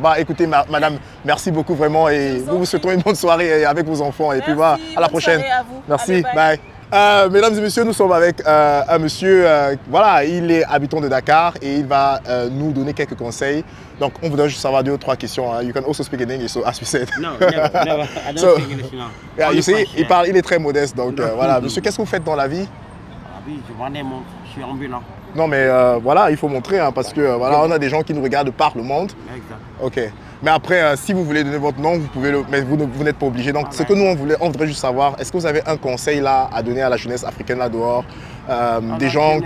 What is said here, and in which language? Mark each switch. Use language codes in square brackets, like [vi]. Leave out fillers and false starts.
[fr] Bah, écoutez, madame, merci beaucoup vraiment et nous vous souhaitons une bonne soirée avec vos enfants. Et puis voilà, à la prochaine. À vous. Merci, allez, [en] bye. [fr] Mesdames et messieurs, nous sommes avec un monsieur, voilà, il est habitant de Dakar et il va nous donner quelques conseils. Donc, on voudrait juste savoir 2 ou 3 questions. [en] You can also speak in English, so as we said. No, never. I don't speak English now. Yeah, you see, [fr] il est très modeste. Donc, voilà. Monsieur, qu'est-ce que vous faites dans la vie? Je vends des montres, je suis ambulant. Non, mais voilà, il faut montrer, hein, parce que voilà, on a des gens qui nous regardent par le monde. Exact. Ok. Mais après, si vous voulez donner votre nom, vous pouvez mais vous n'êtes pas obligé. Donc, ce que nous, on voudrait juste savoir, est-ce que vous avez un conseil là à donner à la jeunesse africaine là dehors, des gens